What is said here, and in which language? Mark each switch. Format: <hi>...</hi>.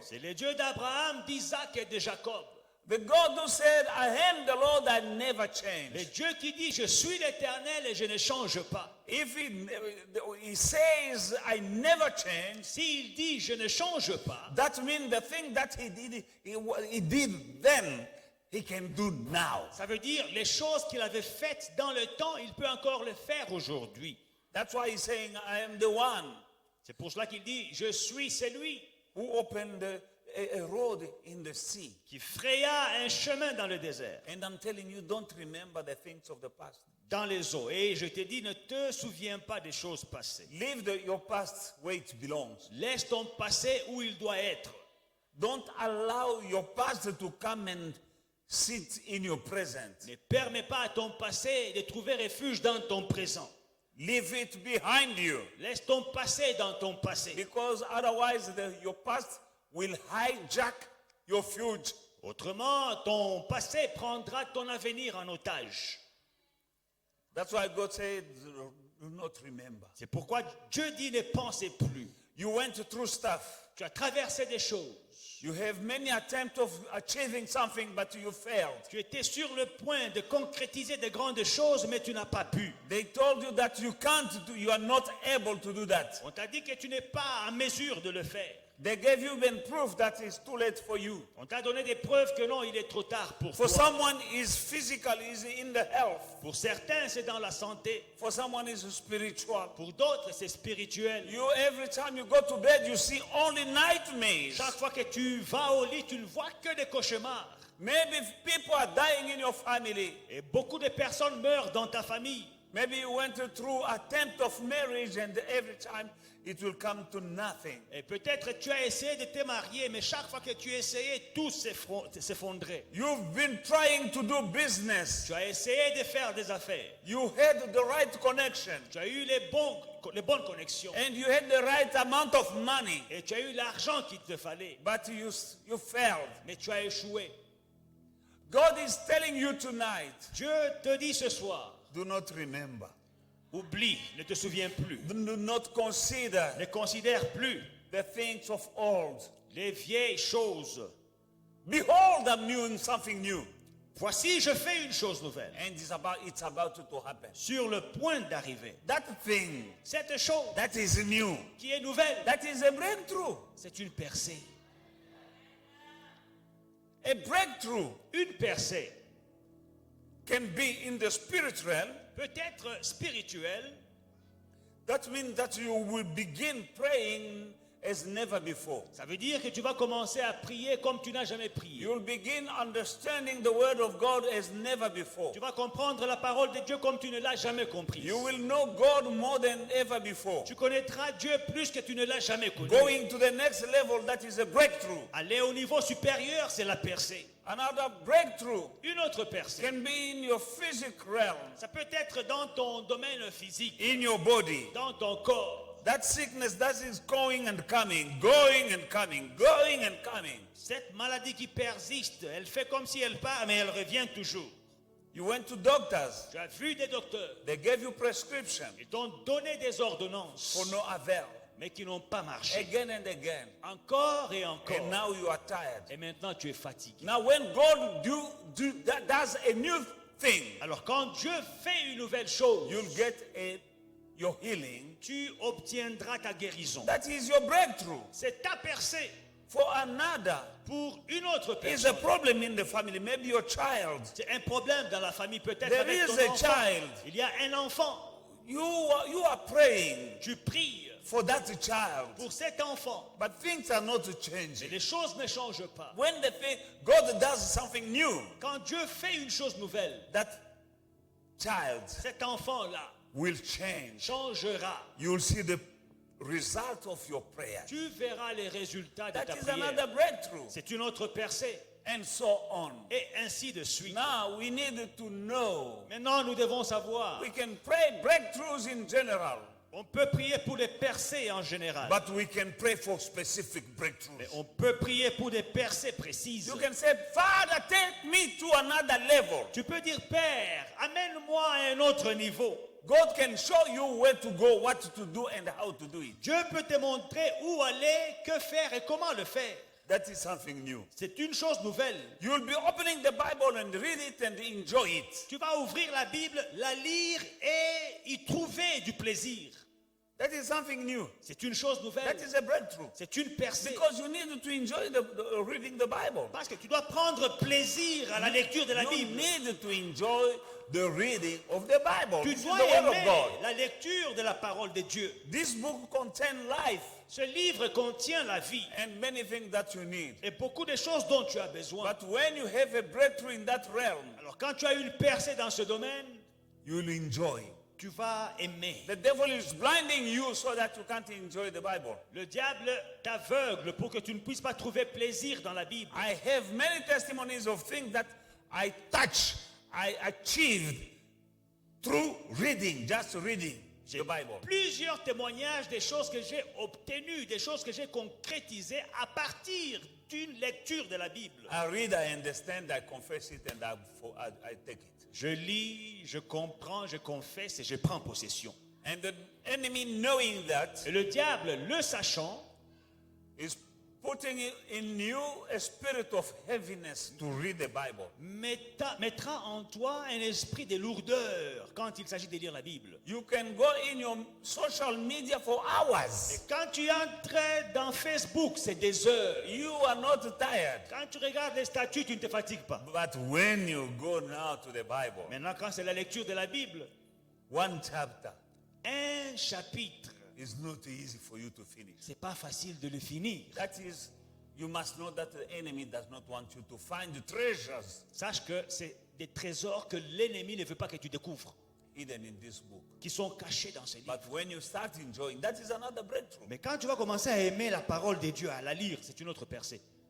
<fr>C'est le Dieu d'Abraham, d'Isaac et de Jacob.</fr> <en>The God who said, I am the Lord, I never</en> <fr>Le</fr> <en>change.</en> <fr>Dieu qui dit, je suis l'Éternel et je ne change pas.</fr> <en>If he says, I never change,</en> <fr>S'il dit, je ne change pas,</fr> <en>that means the thing that he did then, he can do now.</en> <fr>ça veut dire les choses qu'il avait faites dans le temps, il peut encore le faire aujourd'hui.</fr> <en>That's why he's saying, I am the one</en> <fr>C'est pour cela qu'il dit, je suis celui</fr> <en>who opened a road in the sea.</en> <fr>qui fraya un chemin dans le désert,</fr> <en>And I'm telling you, don't remember the things of the past.</en> <fr>dans les eaux. Et je te dis, ne te souviens pas des choses passées.</fr> <en>Leave your past where it belongs.</en> <fr>Laisse ton passé où il doit être.</fr> <en>Don't allow your past to come and sit in your present.</en> <fr>Ne permets pas à ton passé de trouver refuge dans ton présent.</fr> <en>Leave it behind you.</en> <fr>Laisse ton passé dans ton passé.</fr> <en>Because otherwise your past will hijack your future.</en> <fr>Autrement, ton passé prendra ton avenir en otage.</fr> <en>That's why God said, do not remember.</en> <fr>C'est pourquoi Dieu dit ne pensez plus.</fr> <en>You went through stuff.</en> <fr>Tu as traversé des choses.</fr> <en>You have many attempts of achieving something, but you failed.</en> <fr>Tu étais sur le point de concrétiser de grandes choses, mais tu n'as pas pu.</fr> <en>They told you that you can't do, you are not able to do that.</en> <fr>On t'a dit que tu n'es pas en mesure de le faire.</fr> <en>They gave you even proof that it's too late for you.</en> <fr>On t'a donné des preuves que non, il est trop tard pour</fr> <en>For</en> <fr>toi.</fr> <en>someone is physical, is in the health.</en> <fr>Pour certains, c'est dans la santé.</fr> <en>For someone is spiritual.</en> <fr>Pour d'autres, c'est spirituel.</fr> <en>You every time you go to bed, you see only nightmares.</en> <fr>Chaque fois que tu vas au lit, tu ne vois que des cauchemars.</fr> <en>Maybe people are dying in your family.</en> <fr>Et beaucoup de personnes meurent dans ta famille.</fr> <en>Maybe you went through attempt of marriage and every time it will come to nothing.</en> <fr>Et peut-être tu as essayé de te marier, mais chaque fois que tu essayais, tout s'effondrait.</fr> <en>You've been trying to do business.</en> <fr>Tu as essayé de faire des affaires.</fr> <en>You had the right connection.</en> <fr>Tu as eu les bonnes connexions.</fr> <en>And you had the right amount of money.</en> <fr>Et tu as eu l'argent qu'il te fallait.</fr> <en>But you failed.</en> <fr>Mais tu as échoué.</fr> <en>God is telling you tonight,</en> <fr>Dieu te dit ce soir,</fr> <en>do not remember.</en> <fr>oublie, ne te souviens plus.</fr> <en>Do not consider</en> <fr>Ne considère plus</fr> <en>the things of old.</en> <fr>les vieilles choses.</fr> <en>Behold, I'm doing something new.</en> <fr>Voici, je fais une chose nouvelle.</fr> <en>And it's about to happen.</en> <fr>Sur le point d'arriver.</fr> <en>That thing</en> <fr>Cette chose</fr> <en>that is new,</en> <fr>qui est nouvelle,</fr> <en>that is a breakthrough.</en> <fr>c'est une percée.</fr> <en>A breakthrough</en> <fr>Une percée</fr> <en>can be in the spirit realm.</en> <fr>peut être spirituelle.</fr> <en>That means that you will begin praying as never before.</en> <fr>Ça veut dire que tu vas commencer à prier comme tu n'as jamais prié.</fr> <en>You will begin understanding the word of God as never before.</en> <fr>Tu vas comprendre la parole de Dieu comme tu ne l'as jamais compris.</fr> <en>You will know God more than ever before.</en> <fr>Tu connaîtras Dieu plus que tu ne l'as jamais connu.</fr> <en>Going to the next level, that is a breakthrough.</en> <fr>Aller au niveau supérieur, c'est la percée.</fr> <en>Another breakthrough</en> <fr>Une autre percée.</fr> <en>can be in your physical realm,</en> <fr>Ça peut être dans ton domaine physique,</fr> <en>in your body.</en> <fr>dans ton corps.</fr> <en>That sickness that is going and coming, going and coming, going and coming.</en> <fr>Cette maladie qui persiste, elle fait comme si elle part, mais elle revient toujours.</fr> <en>You went to doctors.</en> <fr>Tu as vu des docteurs.</fr> <en>They gave you prescription</en> <fr>Ils t'ont donné des ordonnances,</fr> <en>for no avail.</en> <fr>mais qui n'ont pas marché.</fr> <en>Again and again.</en> <fr>Encore et encore.</fr> <en>And now you are tired.</en> <fr>Et maintenant, tu es fatigué.</fr> <en>Now when God does a new thing,</en> <fr>Alors, quand Dieu fait une nouvelle chose,</fr> <en>you'll get your healing.</en> <fr>tu obtiendras ta guérison.</fr> <en>That is your breakthrough.</en> <fr>C'est ta percée.</fr> <en>For another,</en> <fr>Pour une autre</fr> <en>is a</en> <fr>personne,</fr> <en>problem in the family, maybe your child.</en> <fr>c'est un problème dans la famille, peut-être</fr> <en>There</en> <fr>avec</fr> <en>is</en> <fr>ton</fr> <en>a</en> <fr>enfant.</fr> <en>child.</en> <fr>Il y a un enfant.</fr> <en>You are praying</en> <fr>Tu pries</fr> <en>for that child,</en> <fr>pour cet enfant.</fr> <en>but things are not</en> <fr>Mais</fr> <en>changing.</en> <fr>les choses ne changent pas.</fr> <en>When God does something new,</en> <fr>Quand Dieu fait une chose nouvelle,</fr> <en>that child</en> <fr>cet enfant-là</fr> <en>will change.</en> <fr>changera.</fr> <en>You'll see the result of your prayer.</en> <fr>Tu verras les résultats de ta</fr> <en>That is another</en> <fr>prière.</fr> <en>breakthrough,</en> <fr>C'est une autre percée.</fr> <en>and so on.</en> <fr>Et ainsi de suite.</fr> <en>Now we need to know.</en> <fr>Maintenant, nous devons savoir.</fr> <en>We can pray breakthroughs in general,</en> <fr>On peut prier pour les percées en général.</fr> <en>but we can pray for specific</en> <fr>Mais</fr> <en>breakthroughs.</en> <fr>on peut prier pour des percées précises.</fr> <en>You can say, Father, take me to another level.</en> <fr>Tu peux dire, Père, amène-moi à un autre niveau.</fr> <en>God can show you where to go, what to do, and how to do it.</en> <fr>Dieu peut te montrer où aller, que faire et comment le faire.</fr> <en>That is something new.</en> <fr>C'est une chose nouvelle.</fr> <en>You'll be opening the Bible and read it and enjoy it.</en> <fr>Tu vas ouvrir la Bible, la lire et y trouver du plaisir.</fr> <en>That is something new.</en> <fr>C'est une chose nouvelle.</fr> <en>That is a breakthrough.</en> <fr>C'est une percée.</fr> <en>Because you need to enjoy reading the Bible.</en> <fr>Parce que tu dois prendre plaisir à la lecture de la</fr> <en>You</en> <fr>Bible.</fr> <en>need to enjoy the reading of the Bible.</en> <fr>Tu</fr> <en>This is</en> <fr>dois</fr> <en>the word of</en> <fr>aimer</fr> <en>God.</en> <fr>la lecture de la parole de Dieu.</fr> <en>This book contains life</en> <fr>Ce livre contient la vie</fr> <en>and many things that you need.</en> <fr>et beaucoup de choses dont tu as besoin.</fr> <en>But when you have a breakthrough in that realm,</en> <fr>Alors quand tu as une percée dans ce domaine,</fr> <en>you will enjoy.</en> <fr>tu vas aimer.</fr> <en>The devil is blinding you so that you can't enjoy the Bible.</en> <fr>Le diable t'aveugle pour que tu ne puisses pas trouver plaisir dans la Bible.</fr> <en>I have many testimonies of things that I achieved through reading, just reading the Bible.</en> <fr>Plusieurs témoignages des choses que j'ai obtenues, des choses que j'ai concrétisées à partir une lecture de la Bible.</fr> <en>I read, I understand, I confess it, and I take it.</en> <fr>Je lis, je comprends, je confesse et je prends possession.</fr> <en>And the enemy, knowing that,</en> <fr>Et le diable, le sachant,</fr> <en>is putting in you a spirit of heaviness to read the Bible.</en> <fr>mettra en toi un esprit de lourdeur quand il s'agit de lire la Bible.</fr> <en>You can go in your social media for hours.</en> <fr>Quand tu entres dans Facebook, c'est des heures.</fr> <en>You are not tired.</en> <fr>Quand tu regardes les statuts, tu ne te fatigues pas.</fr> <en>But when you go now to the Bible,</en> <fr>Maintenant, quand c'est la lecture de la Bible,</fr> <en>one chapter</en> <fr>un chapitre,</fr> <en>is not easy for you to finish.</en> <fr>c'est pas facile de le finir.</fr> <en>That is, you must know that the enemy does not want you to find the treasures</en> <fr>Sache que c'est des trésors que l'ennemi ne veut pas que tu découvres,</fr> <en>hidden in this book.</en> <fr>qui sont cachés dans ce livre.</fr> <en>But when you start enjoying, that is another breakthrough.</en> <fr>Mais quand tu vas commencer à aimer la parole de Dieu, à la lire, c'est une autre percée.</fr>